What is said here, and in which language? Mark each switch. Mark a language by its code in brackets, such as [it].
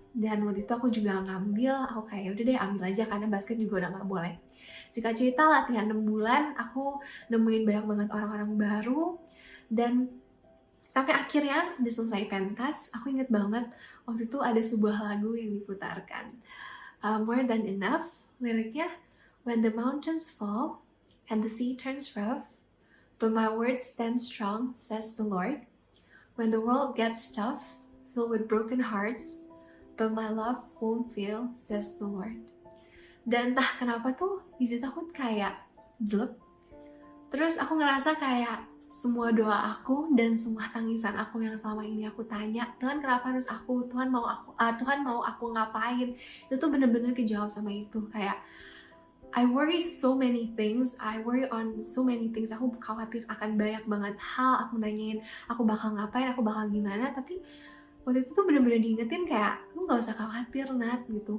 [id] Dan waktu itu aku juga ngambil, aku kayak udah deh ambil aja karena basket juga udah gak boleh. Singkat cerita, latihan 6 bulan, aku nemuin banyak banget orang-orang baru, dan sampai akhirnya udah selesai pentas. Aku inget banget waktu itu ada sebuah lagu yang diputarkan, More Than Enough. [en] Liriknya, "When the mountains fall and the sea turns rough, but my words stand strong, says the Lord. When the world gets tough, filled with broken hearts, but my love won't fail, says the Lord." [id] Dan entah kenapa tuh di situ aku kayak jelek. Terus aku ngerasa kayak semua doa aku dan semua tangisan aku yang selama ini aku tanya, "Tuhan, kenapa harus aku? Tuhan mau aku ngapain?" Itu tuh bener-bener kejawab sama itu. Kayak [en] I worry so many things, [id] aku khawatir akan banyak banget hal, aku nanyain aku bakal ngapain, aku bakal gimana, tapi waktu itu tuh bener-bener diingetin kayak, "Lu gak usah khawatir, Nat," gitu.